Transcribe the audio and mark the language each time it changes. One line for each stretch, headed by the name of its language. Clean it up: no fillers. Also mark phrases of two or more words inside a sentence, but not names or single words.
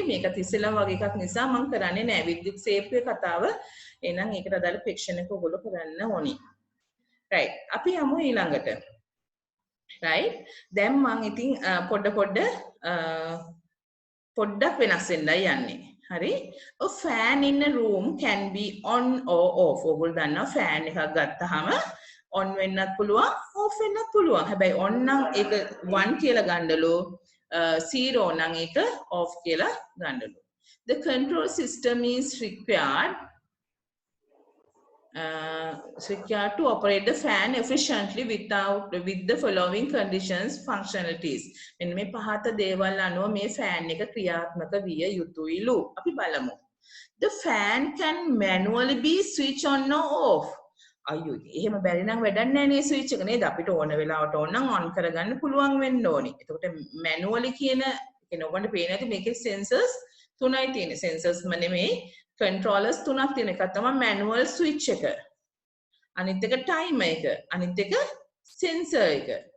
Sinhala: මේකත් ඉස්සෙල්ලා වගේ එකක් නිසා මම කරන්නේ නැහැ. විද්‍යුත් සේප්පේ කතාව. එහෙනම් ඒකට අදාළ ෆික්ෂන් එක ඔගොල්ලෝ කරන්න ඕනි. right. අපි යමු ඊළඟට. right? දැන් මම ඉතින් පොඩ්ඩක් වෙනස් වෙන්නයි යන්නේ. හරි?
English: A fan in a room can be on or off.
Sinhala: ඔගොල්ලෝ දන්නවා fan එකක් ගත්තාම on වෙන්නත් පුළුවන් off වෙන්නත් පුළුවන්. හැබැයි on නම් ඒක 1 කියලා ගන්නලු 0 නම් ඒක off කියලා ගන්නලු.
English: The control system is required to operate the fan efficiently with the following conditions functionalities.
Sinhala: මෙන්න මේ පහත දේවල් අනුව මේ fan එක ක්‍රියාත්මක විය යුතුයිලු. අපි බලමු.
English: The fan can manually be switched on or off.
Sinhala: අයියෝ එහෙම බැරි නම් වැඩක් නැහැ නේ ස්විච් එක නේද අපිට ඕන වෙලාවට ඕන නම් ඔන් කරගන්න පුළුවන් වෙන්න ඕනේ. එතකොට මැනුවලි කියන ඔයගොල්ලන්ට පේන්නේ නැති මේකේ සෙන්සර්ස් තුනයි තියෙන්නේ. සෙන්සර්ස්ම නෙමෙයි කන්ට්‍රෝලර්ස් තුනක් තියෙන එක තමයි
English: manual switch
Sinhala: එක. අනිත් එක ටයිමර් එක. අනිත් එක සෙන්සර් එක.